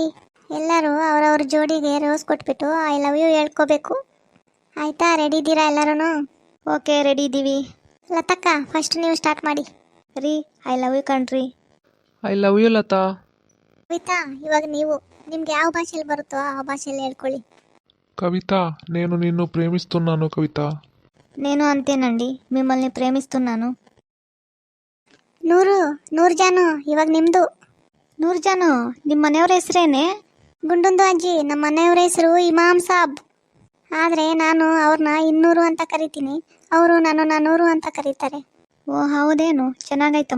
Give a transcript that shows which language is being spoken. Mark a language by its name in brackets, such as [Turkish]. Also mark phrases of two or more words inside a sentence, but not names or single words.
[Kannada] ಎಲ್ಲರೂ ಅವ್ರವ್ರ ಜೋಡಿಗೆ ರೋಸ್ ಕೊಟ್ಬಿಟ್ಟು [English] I love you [Kannada] ಹೇಳ್ಕೋಬೇಕು. ಆಯ್ತಾ? ರೆಡಿ ಇದ್ದೀರಾ ಎಲ್ಲರೂ? ಓಕೆ, ರೆಡಿ ಇದ್ದೀವಿ. ಲತಕ್ಕ ಫಸ್ಟ್ ನೀವು ಸ್ಟಾರ್ಟ್ ಮಾಡಿ. ರೀ, [English] I love you [Kannada] ಕಣ್ರಿ. [English] I love you Latha. [Kannada] ಕವಿತಾ, ಇವಾಗ ನೀವು ನಿಮ್ಗೆ ಯಾವ ಭಾಷೆಯಲ್ಲಿ ಬರುತ್ತೋ ಆ ಭಾಷೆಯಲ್ಲಿ ಹೇಳ್ಕೊಳ್ಳಿ. ಕವಿತಾ, [Telugu] నేను నిన్ను ప్రేమిస్తున్నాను కవిత. నేను అంతేనండి, మిమ్మల్ని ప్రేమిస్తున్నాను. [Kannada] ನೂರು ಜಾನು, ಇವಾಗ ನಿಮ್ದು. ನೂರು ಜಾನು, ನಿಮ್ಮ ಮನೆಯವ್ರ ಹೆಸರೇನೆ? ಗುಂಡುಂದು ಅಜ್ಜಿ, ನಮ್ಮ ಮನೆಯವ್ರ ಹೆಸರು ಇಮಾಮ್ ಸಾಬ್. ಆದರೆ ನಾನು ಅವ್ರನ್ನ 200 ಅಂತ ಕರಿತೀನಿ, ಅವರು ನನ್ನನ್ನು 100 ಅಂತ ಕರೀತಾರೆ. ಓ ಹೌದೇನು, ಚೆನ್ನಾಗಾಯ್ತಮ್ಮ.